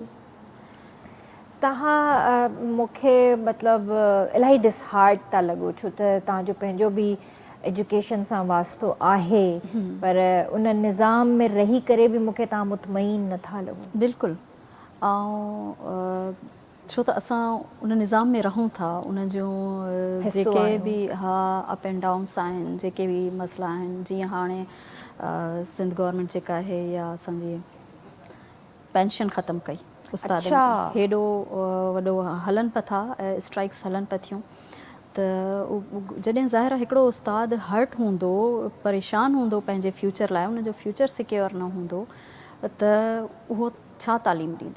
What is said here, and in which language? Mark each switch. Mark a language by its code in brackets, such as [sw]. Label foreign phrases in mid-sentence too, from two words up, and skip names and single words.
[sd] तव्हां मूंखे मतिलबु इलाही डिसहार्ट था लॻो छो त तव्हांजो पंहिंजो बि एजुकेशन सां वास्तो आहे पर उन निज़ाम में रही करे बि मूंखे तव्हां मुतमईन नथा लॻो बिल्कुलु ऐं छो त असां उन निज़ाम में रहूं था उन जूं जेके बि हा [en] up and downs [sd] आहिनि जेके बि मसइला आहिनि जीअं हाणे सिंध गवर्नमेंट जेका आहे या असांजी पेंशन ख़तमु कई उस्तादनि जी हेॾो वॾो हलनि पिया था, स्ट्राइक्स हलनि पिया थियूं, त जॾहिं ज़ाहिर आहे हिकिड़ो उस्तादु हर्ट हूंदो, परेशान हूंदो पंहिंजे फ्यूचर लाइ, उनजो [en] future secure [sd] न हूंदो त उहो छा तालीम ॾींदो।